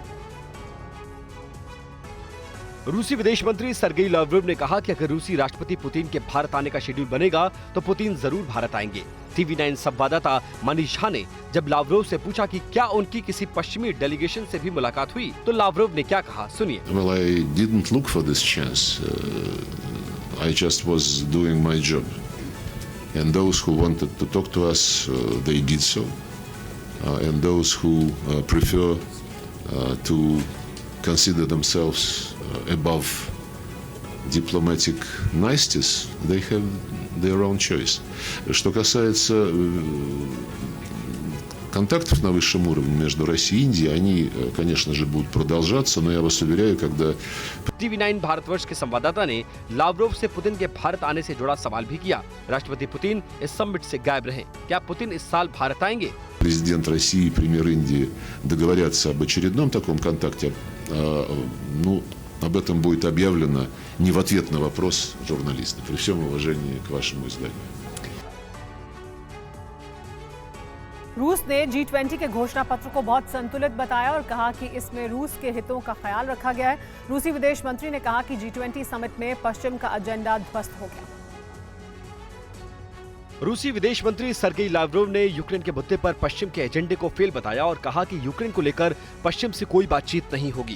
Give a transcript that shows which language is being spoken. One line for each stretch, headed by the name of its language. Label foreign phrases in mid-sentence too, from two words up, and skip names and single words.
Hindi: रूसी विदेश मंत्री सर्गेई लावरोव ने कहा कि अगर रूसी राष्ट्रपति पुतिन के भारत आने का शेड्यूल बनेगा तो पुतिन जरूर भारत आएंगे। TV9 संवाददाता मनीष झा ने जब लावरोव से पूछा कि क्या उनकी किसी पश्चिमी डेलीगेशन से भी मुलाकात हुई तो लावरोव ने क्या कहा, सुनिए।
English: Well, I didn't look for this chance. I just was doing my job. And those who wanted to talk to us, they did so. And those who prefer to consider themselves above diplomatic niceties, they have their own choice.
Russian: Что касается контактов на высшем уровне между Россией и Индией, они, конечно же, будут продолжаться, но я вас уверяю, когда...
Hindi: TV9 भारतवर्ष के संवाददाता ने लावरोव से पुतिन के भारत आने से जुड़ा सवाल भी किया। राष्ट्रपति पुतिन इस समिट से गायब रहे, क्या पुतिन इस साल भारत आएंगे?
Russian: Президент России и премьер Индии договорятся об очередном таком контакте, об этом будет объявлено не в ответ на вопрос журналистов, при всем уважении к вашему изданию.
Hindi: रूस ने G20 के घोषणा पत्र को बहुत संतुलित बताया और कहा कि इसमें रूस के हितों का ख्याल रखा गया है। रूसी विदेश मंत्री ने कहा कि G20 समिट में पश्चिम का एजेंडा ध्वस्त हो गया। रूसी विदेश मंत्री सर्गेई लावरोव ने यूक्रेन के मुद्दे पर पश्चिम के एजेंडे को फेल बताया और कहा कि यूक्रेन को लेकर पश्चिम से कोई बातचीत नहीं होगी।